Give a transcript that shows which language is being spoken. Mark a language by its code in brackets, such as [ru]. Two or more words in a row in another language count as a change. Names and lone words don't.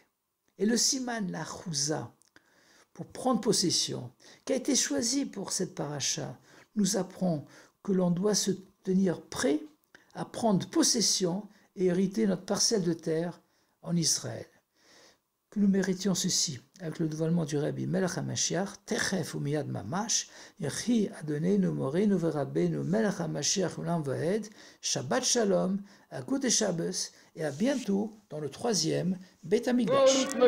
[fr] Et le siman, la chouza, pour prendre possession, qui a été choisi pour cette paracha, nous apprend que l'on doit se tenir prêt à prendre possession et hériter notre parcelle de terre en Israël. Que nous méritions ceci avec le dévoilement du [he] רבי מלך המשיח, תיכף ומיד ממש, יחי אדוננו מורנו ורבנו מלך המשיח לעולם ועד, שבת שלום, [yi] א גוטן שבת, [fr] et à bientôt dans le 3e Beit HaMikdash.